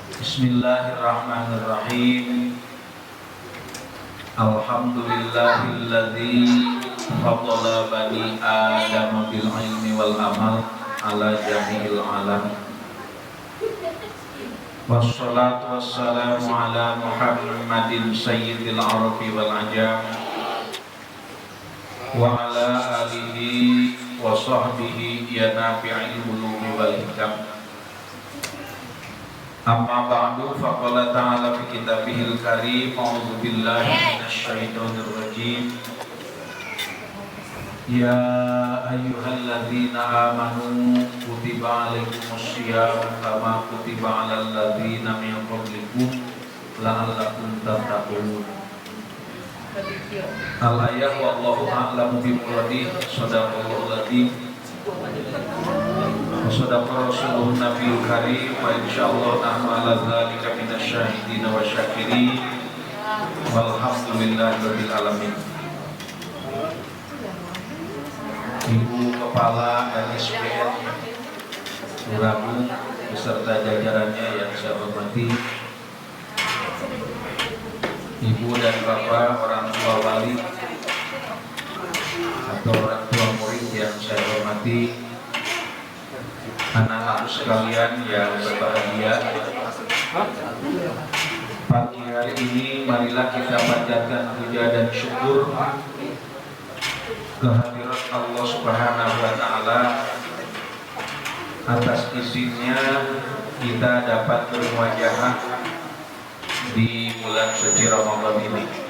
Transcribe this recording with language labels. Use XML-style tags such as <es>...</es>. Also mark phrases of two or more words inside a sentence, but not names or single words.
<ar>بسم الله الرحمن الرحيم الحمد لله الذي فضل بني آدم بالعلم والعمل على جميع العالم. والصلاة والسلام على محمد سيد العرب والعجم وعلى آله وصحبه يا نافع العلوم والحكم. أما بعد فقال تعالى في كتابه الكريم أعوذ بالله من الشيطان الرجيم. يا أيها الذين آمنوا كتب عليكم الصيام كما كتب على الذين من قبلكم لعلكم تتقون. الآية والله أعلم بمراده. صدق الله العظيم. وصدق رسوله النبي الكريم. ونحن على ذلك من الشاهدين والشاكرين. والحمد لله رب العالمين.</ar> <id>Ibu Kepala NSPN Ragung beserta jajarannya yang saya hormati, Ibu dan Bapak orang tua wali atau orang tua murid yang saya hormati, anak-anak sekalian yang berbahagia, pagi hari ini marilah kita panjatkan puja dan syukur kehadirat Allah</id> <ar>سبحانه وتعالى</ar> <id>atas izinnya kita dapat bermuajahah di bulan suci Ramadan ini.</id>